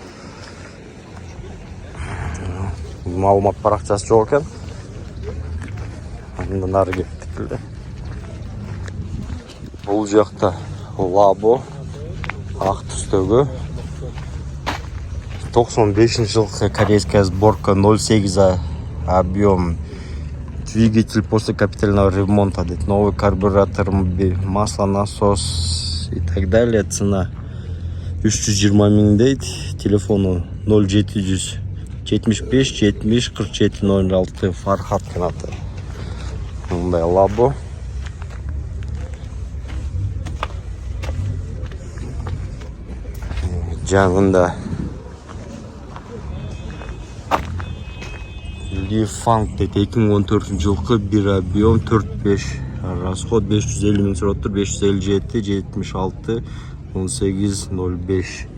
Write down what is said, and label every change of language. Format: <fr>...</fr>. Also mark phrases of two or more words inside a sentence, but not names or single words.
<kk>Малумат парақшасы жоқ екен. Анда нары кеттік. Бұл жақта лабо ақ түстегі 95 жылқы</kk> <ru>корейская сборка</ru> <kk>0,8 объем.</kk> <ru>Двигатель после капитального ремонта, новый карбюратор, масло, насос и так далее.</ru> <kk>Цена 320 мың дейді. Телефону 0775 70 47 06 Фархат канаты. Мұндай лабо. Жанында Лифанг дейді, 2014 жылқы, бір объем 4-5, расход 550 мың сұрап тұр, 557 76 18 05.</kk>